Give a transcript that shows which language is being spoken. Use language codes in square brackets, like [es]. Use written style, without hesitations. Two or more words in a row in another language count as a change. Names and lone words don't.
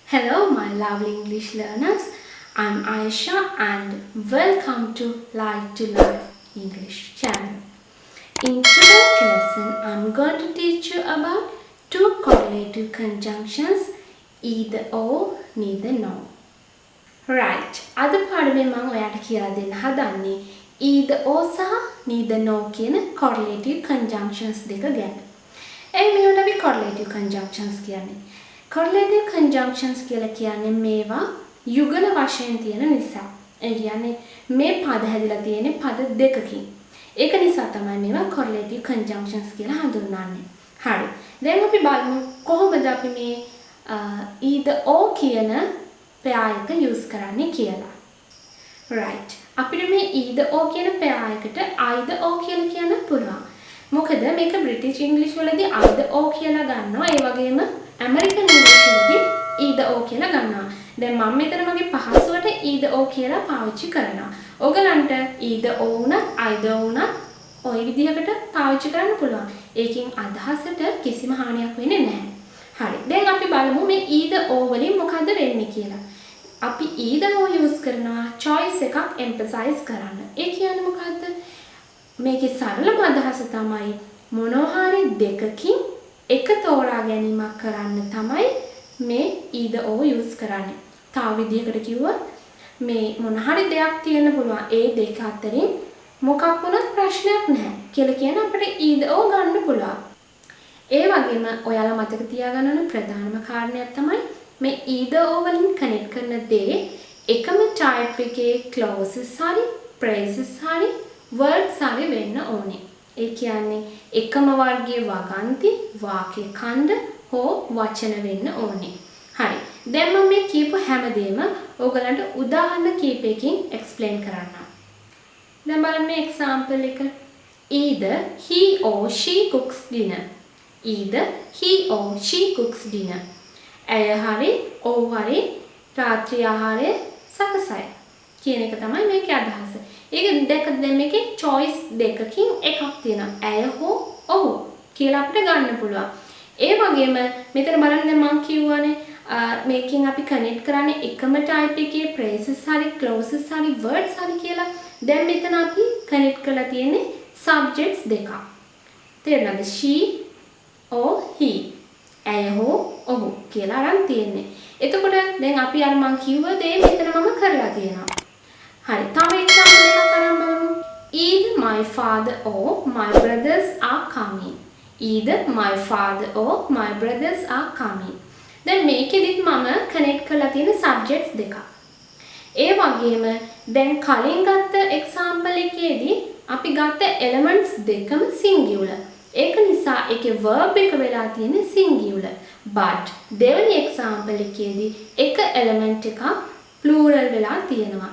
[en] Hello, my lovely English learners. I'm Aisha and welcome to Life English channel. In today's lesson, I'm going to teach you about two correlative conjunctions, either or, neither nor. Right. [si] අද පාඩමේ මම ඔයාලට කියලා දෙන්න හදන්නේ [en] either or [si] සහ [en] neither nor [si] කියන [en] correlative conjunctions [si] දෙක ගැන. මේවට අපි [en] correlative conjunctions [si] කියන්නේ. [en] Correlative conjunctions [si] කියලා කියන්නේ මේවා යුගල වශයෙන් තියෙන නිසා. ඒ කියන්නේ මේ පද හැදිලා තියෙන්නේ පද දෙකකින්. ඒක නිසා තමයි මේවා [en] correlative conjunctions [si] කියලා හඳුන්වන්නේ. හරි. දැන් අපි බලමු කොහොමද අපි මේ [en] either or [si] කියන pair එක use කරන්නේ කියලා. Right. අපිට මේ [en] either or [si] කියන pair එකට [en] either or [si] කියලා කියන්න පුළුවන්. මොකද මේක [en] British English [si] වලදී [en] either or [si] කියලා ගන්නවා. ඒ වගේම [en] American English [si] වලදී [en] either or [si] කියලා ගන්නවා. දැන් මම මෙතන මගේ පහසුවට [en] either or [si] කියලා පාවිච්චි කරනවා. ඔයගලන්ට [en] either or [si] උනත් either උනත් ඔය විදිහකට පාවිච්චි කරන්න පුළුවන්. ඒකෙන් අදහසට කිසිම හානියක් වෙන්නේ නැහැ. හරි. දැන් අපි බලමු මේ [en] either or [si] වලින් මොකද වෙන්නේ කියලා. අපි [en] either or use [si] කරනවා choice එකක් emphasize කරන්න. ඒ කියන්නේ මොකද්ද? මේකේ සරලම අදහස තමයි මොනවා හරි දෙකකින් එක තෝරා ගැනීමක් කරන්න තමයි මේ [en] either or use [si] කරන්නේ. තව විදිහකට කිව්වොත් මේ මොන හරි දෙයක් තියෙන්න පුළුවන්. ඒ දෙක අතරින් මොකක් වුණත් ප්‍රශ්නයක් නැහැ කියලා කියන අපිට [en] either or [si] ගන්න පුළුවන්. ඒ වගේම ඔයාලා මතක තියාගන්න ඕන ප්‍රධානම කාරණයක් තමයි මේ [en] either or [si] වලින් කනෙක්ට් කරන දේ එකම type එකේ clauses හරි phrases හරි words හරි වෙන්න ඕනේ. ඒ කියන්නේ එකම වර්ගයේ වගන්ති, වාක්‍ය ඛණ්ඩ හෝ වචන වෙන්න ඕනේ. හරි. දැන් මම මේ කියපු හැමදේම ඕගලන්ට උදාහරණ කීපයකින් explain කරන්නම්. දැන් බලන්න මේ example එක. [en] Either he or she cooks dinner. Either he or she cooks dinner. [si] ඇය හරි ඔහු හරි රාත්‍රී ආහාරය සකසයි කියන එක තමයි මේකේ අදහස. ඒක දැන් මේකේ choice දෙකකින් එකක් තියෙනවා. ඇය හෝ ඔහු කියලා අපිට ගන්න පුළුවන්. ඒ වගේම මෙතන බලන්න දැන් මම කියවනේ මේකෙන් අපි connect කරන්නේ එකම type එකේ phrases හරි clauses හරි words හරි කියලා. දැන් මෙතන අපි connect කරලා තියෙන්නේ subjects දෙකක්. තේරුණාද? [en] she or he. [si] ඇය හෝ ඔහු කියලා අරන් තියෙන්නේ. එතකොට දැන් අපි අර මම කිව්ව දේ මෙතන මම කරලා තියෙනවා. හරි. තව example එකක් අරන් බලමු. [en] Either my father or my brothers are coming. Either my father or my brothers are coming. [si] දැන් මේකෙදිත් මම connect කරලා තියෙන subjects දෙකක්. ඒ වගේම දැන් කලින් ගත්ත example එකේදී අපි ගත්ත elements දෙකම singular. ඒක නිසා ඒකේ verb එක වෙලා තියෙන්නේ singular. But දෙවෙනි example එකේදී එක element එකක් plural වෙලා තියෙනවා.